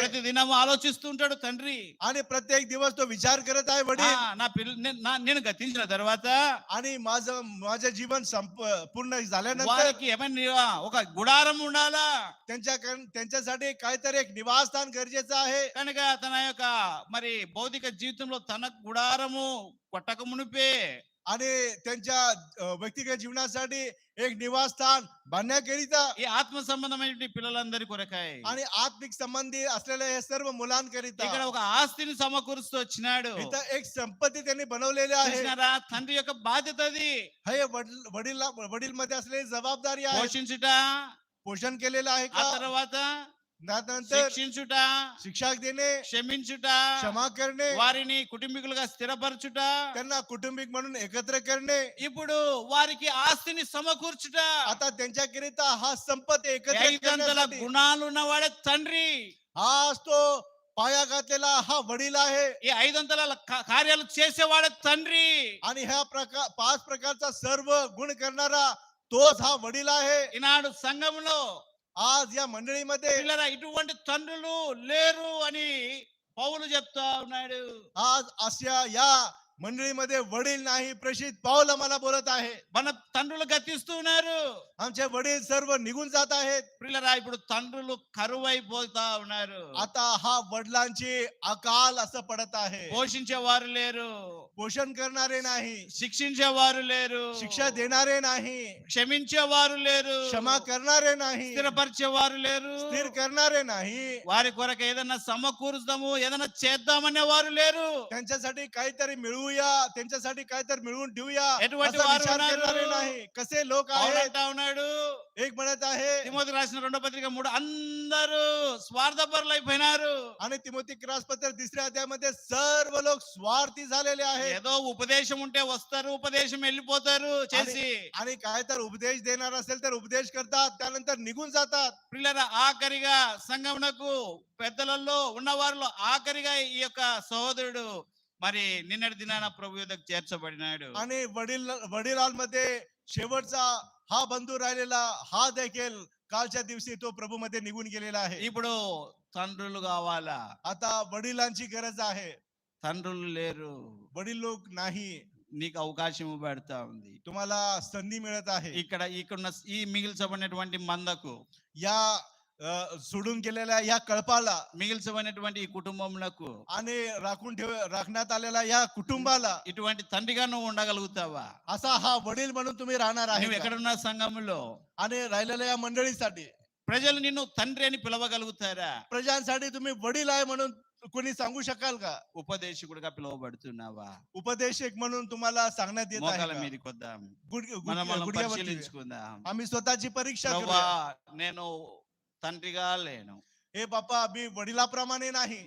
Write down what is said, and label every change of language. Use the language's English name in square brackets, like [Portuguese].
[Telugu] ప్రతి దినము ఆలోచిస్తుంటాడు తండ్రి. [Marathi] आणि प्रत्येक दिवस तो विचार करत आहे वडील, [Telugu] నా నేను గతించిన తర్వాత [Marathi] आणि माझं जीवन पूर्ण झाल्यानंतर [Telugu] వారికి ఏమైనా ఒక గుడారం ఉండాలా. [Marathi] त्यांच्यासाठी काहीतरी एक निवासस्थान गरजेचं आहे. [Telugu] కనుక తన యొక్క మరి భౌతిక జీవితంలో తన గుడారము కొట్టక మునిపే [Marathi] आणि त्यांच्या व्यक्तिगत जीवनासाठी एक निवासस्थान बांधण्याकरिता [Telugu] ఈ ఆత్మ సంబంధమైన పిల్లలందరి కొరకాయ [Marathi] आणि आत्मिक संबंधी असलेल्या हे सर्व मुलांकरिता [Telugu] ఇక్కడ ఒక ఆస్తిని సమకూరుస్తూ వచ్చినాడు. [Marathi] इथं एक संपत्ती त्यांनी बनवलेली आहे. [Telugu] చూసినారా? తండ్రి యొక్క బాధ్యత అది. [Marathi] हे वडील मध्ये असलेली जबाबदारी आहे. [Telugu] పోషించుట, [Marathi] पोषण केलेलं आहे [Telugu] ఆ [Marathi] का, [Telugu] తర్వాత [Marathi] त्यानंतर [Telugu] శిక్షించుట, [Marathi] शिक्षा देणे, [Telugu] క్షమించుట, [Marathi] क्षमा करणे, [Telugu] వారిని కుటుంబీకులుగా స్థిరపరచుట, [Marathi] त्यांना कुटुंबिक म्हणून एकत्र करणे. [Telugu] ఇప్పుడు వారికి ఆస్తిని సమకూర్చుట. [Marathi] आता त्यांच्याकरिता हा संपत्ती एकत्र [Telugu] ఐదంతల [Marathi] करण्यासाठी [Telugu] గుణాలు ఉన్నవాడే తండ్రి. [Marathi] आज तो पाया घातलेला हा वडील आहे. [Telugu] ఈ ఐదంతల కార్యాలు చేసేవాడే తండ్రి. [Marathi] आणि ह्या 5 प्रकारचा सर्व गुण करणारा तोच हा वडील आहे. [Telugu] ఈనాడు సంఘంలో [Marathi] आज या मंडळीमध्ये [Telugu] పిల్లరా ఇటువంటి తండ్రులు లేరు అని పౌలు చెప్తా ఉన్నాడు. [Marathi] आज अशा या मंडळीमध्ये वडील नाही, प्रेषित पाऊल आम्हाला बोलत आहे. [Telugu] మన తండ్రులు గతిస్తూ ఉన్నారు. [Marathi] आमचे वडील सर्व निघून जात आहेत. [Telugu] పిల్లరా ఇప్పుడు తండ్రులు కరువైపోతా ఉన్నారు. [Marathi] आता हा वडिलांची अकाल असं पडत आहे. [Telugu] పోషించేవారు లేరు, [Marathi] पोषण करणारे नाही, [Telugu] శిక్షించేవారు లేరు, [Marathi] शिक्षा देणारे नाही, [Telugu] క్షమించేవారు లేరు, [Marathi] क्षमा करणारे नाही, [Telugu] స్థిరపరిచేవారు లేరు. [Marathi] स्थिर करणारे नाही, [Telugu] వారి కొరకు ఏదైనా సమకూరుస్తాము, ఏదైనా చేద్దామనే వారు లేరు. [Marathi] त्यांच्यासाठी काहीतरी मिळवू देऊया, त्यांच्यासाठी काय तर मिळवून ठेवूया [Telugu] ఎటువంటి [Marathi] असा [Telugu] వారు [Marathi] विचार [Telugu] ఉన్నారు? [Marathi] करणारे नाही. कसे लोक [Telugu] పౌలు [Marathi] आहेत? [Telugu] అంటా ఉన్నాడు, [Marathi] एक म्हणत आहे [Telugu] తిమోతి రాసిన 2వ పత్రిక 3 అందరూ స్వార్థపరులు అయిపోయినారు. [Marathi] आणि तिमोथी पत्र 3ऱ्या अध्यायामध्ये सर्व लोक स्वार्थी झालेले आहेत. [Telugu] ఏదో ఉపదేశం ఉంటే వస్తారు, ఉపదేశం వెళ్ళిపోతారు చేసి. [Marathi] आणि काय तर उपदेश देणार असेल तर उपदेश करतात, त्यानंतर निघून जातात. [Telugu] పిల్లల ఆఖరిగా సంఘమునకు పెద్దలలో ఉన్నవారిలో ఆఖరిగా ఈ యొక్క సహోదరుడు మరి నిన్నటి దినాన ప్రభు యొద్దకు చేర్చబడినాడు. [Marathi] आणि वडिलांमध्ये शेवटचा हा बंधू राहिलेला हा देखील कालच्या दिवशी तो प्रभू मध्ये निघून गेलेला आहे. [Telugu] ఇప్పుడు తండ్రులు కావాలా? [Marathi] आता वडिलांची गरज आहे. [Telugu] తండ్రులు లేరు. [Marathi] वडील लोक नाही. [Telugu] నీకు అవకాశం ఇవ్వబడతా ఉంది. [Marathi] तुम्हाला संधी मिळत आहे. [Telugu] ఇక్కడున్న ఈ మిగిల్చబడినటువంటి మందకు, [Marathi] या सोडून गेलेल्या या कळपाला [Telugu] మిగిల్చబడినటువంటి ఈ కుటుంబములకు [Marathi] आणि राखण्यात आलेल्या या कुटुंबाला [Telugu] ఇటువంటి తండ్రిగా నువ్వు ఉండగలుగుతావా? [Marathi] असा हा वडील म्हणून तुम्ही राहणार [Telugu] నువ్వు [Marathi] आहे का? [Telugu] ఎక్కడున్న సంఘములో [Marathi] आणि राहिलेल्या या मंडळीसाठी [Telugu] ప్రజలు నిన్ను తండ్రి అని పిలవగలుగుతారా? [Marathi] प्रजांसाठी तुम्ही वडील आहे म्हणून कोणी सांगू शकाल का? [Telugu] ఉపదేశకుడిగా పిలువబడుతున్నావా? [Marathi] उपदेशक म्हणून तुम्हाला सांगण्यात येत [Telugu] మోకాల [Marathi] आहे का? [Telugu] మీదకి వద్దాం, [Marathi] गुड- [Telugu] మనం [Marathi] गुड- गुडघ्यावरती. [Telugu] పరిశీలించుకుందాం. [Marathi] आम्ही स्वतःची परीक्षा [Telugu] ప్రభువా, [Marathi] करूया. [Telugu] నేను తండ్రిగా లేను, [Marathi] हे बाप्पा मी वडिलाप्रमाणे नाही,